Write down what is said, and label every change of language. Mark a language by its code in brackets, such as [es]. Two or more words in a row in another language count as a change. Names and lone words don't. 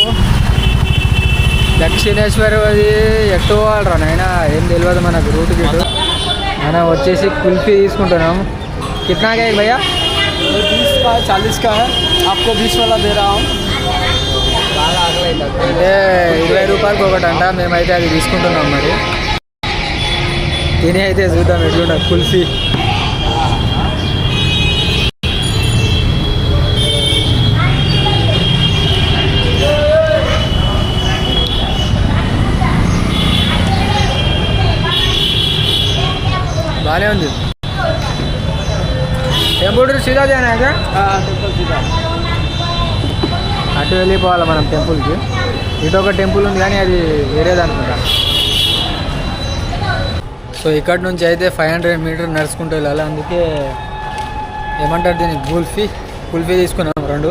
[te] దక్షిణేశ్వర్ అది ఎట్టు పోవాలరా నాయనా, ఏం తెలియదు మనకు రూట్ గిట్టు. మనం వచ్చేసి కుల్ఫీ తీసుకుంటున్నాం. [hi] కిतना का है भैया? 20 का 40 का है, आपको 20 वाला दे रहा हूँ. [te] అంటే 20 రూపాయలకి ఒకటంట. మేమైతే అది తీసుకుంటున్నాం. మరి తిని అయితే చూద్దాం ఎట్లుండ కుల్ఫీ. బాగానే ఉంది. [hi] टेम्पल सीधा जानागा टेम्पल सीधा [te] అటు వెళ్ళిపోవాలి మనం టెంపుల్కి. ఇటు ఒక టెంపుల్ ఉంది, కానీ అది వేరేది అనుకుంటా. సో ఇక్కడ నుంచి అయితే 500 మీటర్ నడుచుకుంటూ వెళ్ళాలి. అందుకే ఏమంటారు దీన్ని, కుల్ఫీ తీసుకున్నాం 2.